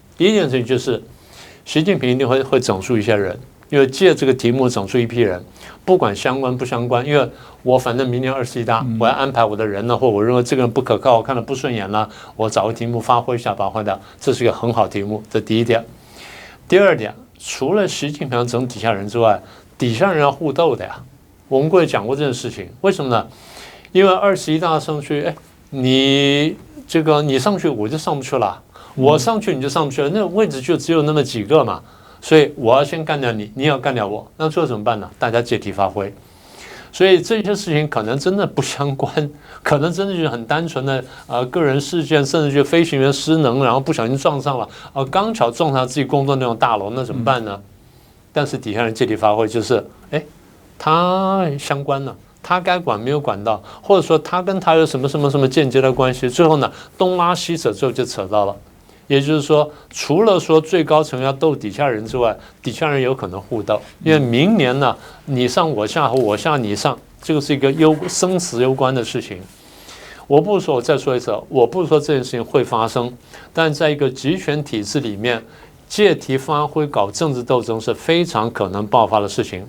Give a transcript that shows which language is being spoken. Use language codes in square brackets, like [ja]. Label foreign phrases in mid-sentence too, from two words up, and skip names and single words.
[zh] 第一件事情就是，習近平一定會整數一些人，因為借這個題目整數一批人，不管相關不相關，因為我反正明年21大，我要安排我的人呢，或我認為這個人不可靠，我看了不順眼了，我找個題目發揮一下，把它換掉，這是一個很好題目。這第一點。第二點，除了習近平要整底下人之外，底下人要互鬥的呀。我們過去講過這件事情，為什麼呢？因為21大上去，哎，你上去我就上不去了，我上去你就上不去了，那位置就只有那麼幾個嘛，所以我要先幹掉你，你也要幹掉我，那最後怎麼辦呢？大家借題發揮，所以這些事情可能真的不相關，可能真的就是很單純的個人事件，甚至就飛行員失能，然後不小心撞上了，剛巧撞上自己工作那種大樓，那怎麼辦呢？但是底下人借題發揮，就是哎，他相關了。他該管沒有管到，或者說他跟他有什麼間接的關係，最後呢東拉西扯，最後就扯到了。也就是說，除了說最高層要鬥底下人之外，底下人有可能互鬥，因為明年呢你上我下和我下你上，這個是一個生死攸關的事情。我不是說，我再說一次，我不是說這件事情會發生，但在一個集權體制裡面，借題發揮搞政治鬥爭是非常可能爆發的事情。